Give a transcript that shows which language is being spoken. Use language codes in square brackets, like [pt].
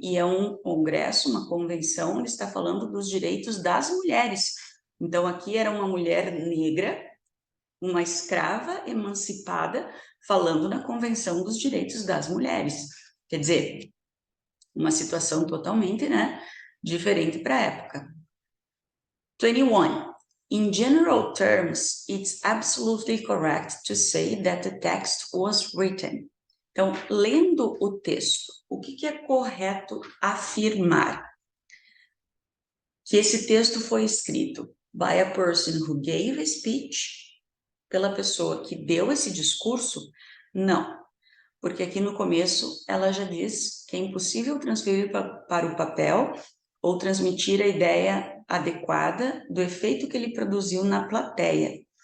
[pt] E é um congresso, uma convenção, onde está falando dos direitos das mulheres. Então, aqui era uma mulher negra, uma escrava emancipada, falando na Convenção dos Direitos das Mulheres. Quer dizer, uma situação totalmente, né, diferente para a época. 21. [en] In general terms, it's absolutely correct to say that the text was written. [pt] Então, lendo o texto, o que é correto afirmar? Que esse texto foi escrito [en] by a person who gave a speech, [pt] pela pessoa que deu esse discurso? Não, porque aqui no começo ela já diz que é impossível transferir para o papel ou transmitir a ideia adequada do efeito que ele produziu na plateia.